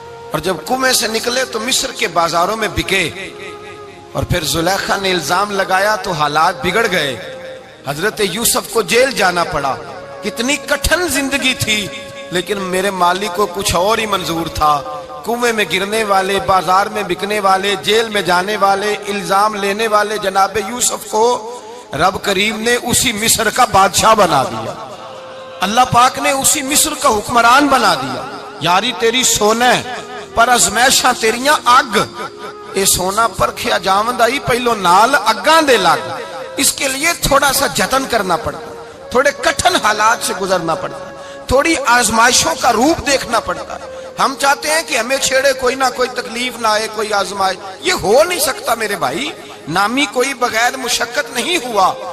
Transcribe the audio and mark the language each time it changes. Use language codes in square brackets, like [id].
[ur] اور جب کنویں سے نکلے تو مصر کے بازاروں میں بکے، اور پھر زلیخا نے الزام لگایا تو حالات بگڑ گئے، حضرت یوسف کو جیل جانا پڑا۔ کتنی کٹھن زندگی تھی، لیکن میرے مالک کو کچھ اور ہی منظور تھا. کنویں میں گرنے والے، بازار میں بکنے والے، جیل میں جانے والے، الزام لینے والے جناب یوسف کو رب کریم نے اسی مصر کا بادشاہ بنا دیا. اللہ پاک نے اسی مصر کا حکمران بنا دیا. [pa] یاری تیری سونا پر ازمائشاں تیریاں اگ، اے سونا پرکھیا جاوندائی پہلو نال اگاں دے لگ. [ur] اس کے لیے تھوڑا سا جتن کرنا پڑتا، تھوڑے کٹھن حالات سے گزرنا پڑتا، تھوڑی آزمائشوں کا روپ دیکھنا پڑتا. ہم چاہتے ہیں کہ ہمیں چھیڑے کوئی نہ کوئی تکلیف نہ آئے، کوئی آزمائش. یہ ہو نہیں سکتا میرے بھائی. نامی کوئی بغیر مشقت نہیں ہوا.